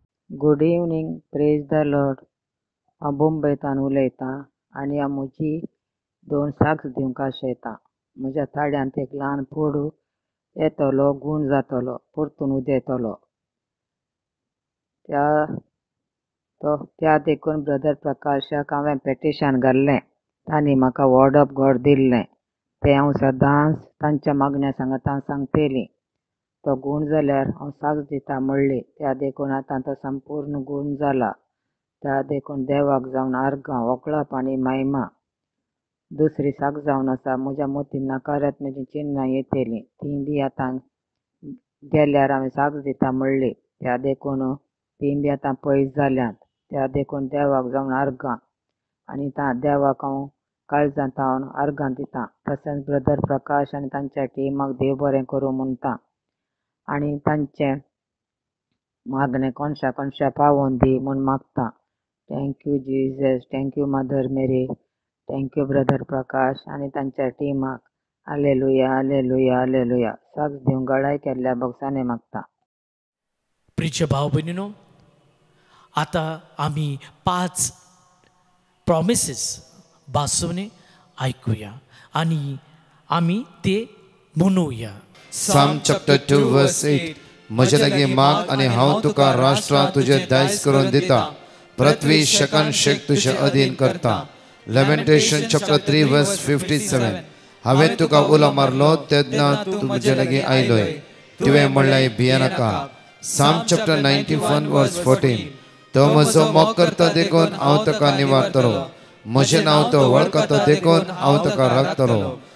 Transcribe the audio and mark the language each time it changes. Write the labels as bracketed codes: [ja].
[en] Good evening, praise the lord. [gom] हांव मुंबयतान उलयतां आनी हांव म्हजी 2 साक्स दिवंक आशेतां. म्हज्या ताड्यांत एक ल्हान पोडू येतलो, गूण जातलो, परतून उदें येतलो. त्या देखून ब्रदर प्रकाशाक हांवें पेटिशन घाल्लें. तांणी म्हाका वर्ड ऑफ गॉड दिल्लें. तें हांव सदांच तांच्या मागण्या सांगता सांगतेली. तो गूण जाल्यार हांव साक्स दिता म्हणली. त्या देखून आतां तो संपूर्ण गूण जाला. त्या देखून देवाक जावन आर्गां, वकळाप आनी महिमा. दुसरी साक्स जावन आसा, म्हज्या मतीन नकारात्मक चिन्नां येतेलीं. तीं बी आतां गेल्यार हांवें साक्स दिता म्हणली. त्या देखून तीं बी आतां पयस जाल्यांत. त्या देखून देवाक जावन आर्गां आनी देवाक हांव काळजांत हांव आर्गां दितां. तशेंच ब्रदर प्रकाश आनी तांच्या टिमाक देव बरें करूं म्हणटा आनी तांचें मागणें कोणशा पावोवन दी म्हूण मागता. [en] thank you Jesus, thank you mother Mary, thank you brother [gom] Prakash आनी तांच्या टिमाक. Hallelujah, hallelujah, hallelujah. साक्स दिवंक गळाय केल्ल्या भोगसाने मागता. [mr] प्रिय भाव भयणीनो, आता आम्ही 5 प्रॉमिसेस बासवणे ऐकूया आणि आम्ही ते म्हणूया. [en] Psalm chapter 2 verse 8. [gom] म्हजे लागीं माग आनी हांव तुका राष्ट्रां तुजे दायज करून दिता. पृथ्वी शकन शेक तुजे अधीन करता. [en] Lamentation chapter 3 verse 57. [gom] हांवें तुका उलो मारलो तेन्ना तूं म्हजे लागीं आयलोय. तुवें म्हणलें भिये नाका. [en] Psalm chapter 91 verse 14. [gom] तो म्हजो मोग करता देखून हांव ताका निवारतलो. म्हजें नांव तो वळखता देखून हांव ताका राखतलो.